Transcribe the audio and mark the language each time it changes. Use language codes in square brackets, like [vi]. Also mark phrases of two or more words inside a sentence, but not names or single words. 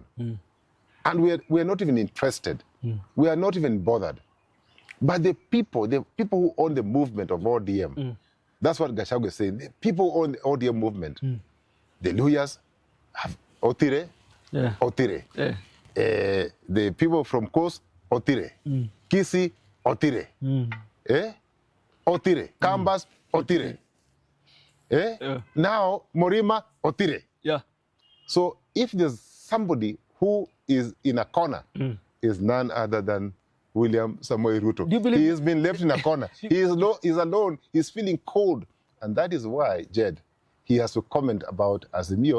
[en] And we are not even interested. We are not even bothered. But the people who own the movement of ODM, that's what Gachagua is saying. The people who own the ODM movement, the lawyers have Otire, Otire. The people from Coast, Otire. Kisi, Otire. Otire. Kambas, Otire. Now, Morima, Otire. Yeah. So if there's somebody who is in a corner, is none other than William Samoei Ruto. Do you believe he has been left in a corner. He's alone. He's feeling cold. And that is why, Jed, he has to comment about Azimio.